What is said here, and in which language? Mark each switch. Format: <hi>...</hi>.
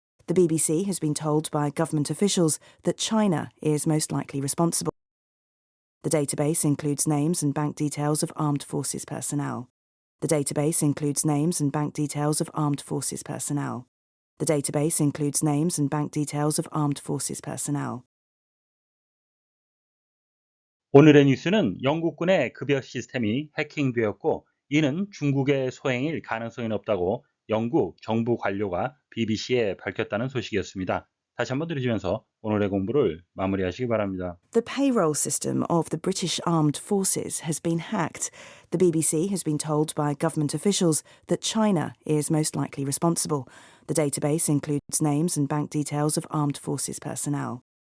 <en>The BBC has been told by government officials that China is most likely responsible. The database includes names and bank details of armed forces personnel. The database includes names and bank details of armed forces personnel. The database includes names and bank details of armed forces personnel.</en> <ko>오늘의 뉴스는 영국군의 급여 시스템이 해킹되었고 이는 중국의 소행일 가능성이 높다고 영국 정부 관료가 BBC에 밝혔다는 소식이었습니다. 다시 한번 들으시면서 오늘의 공부를 마무리하시기 바랍니다.</ko> <en>The payroll system of the British Armed Forces has been hacked. The BBC has been told by government officials that China is most likely responsible. The database includes names and bank details of armed forces personnel.</en>